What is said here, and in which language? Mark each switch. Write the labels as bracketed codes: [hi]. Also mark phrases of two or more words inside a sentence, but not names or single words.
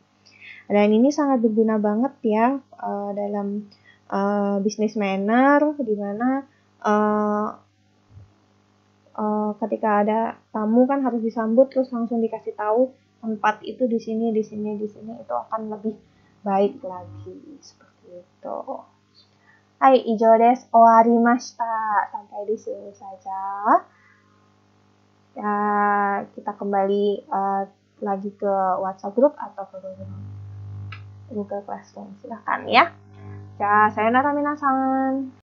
[id] Dan ini sangat berguna banget ya dalam [en] business manner, [id] di mana ketika ada tamu kan harus disambut terus langsung dikasih tahu tempat itu di sini itu akan lebih baik lagi seperti itu. [ja] はい、以上です、終わりました. [id] Sampai di sini saja. Ya, kita kembali lagi ke WhatsApp group atau ke Google Classroom. Silahkan ya. Ya, [ja] さようなら皆さん.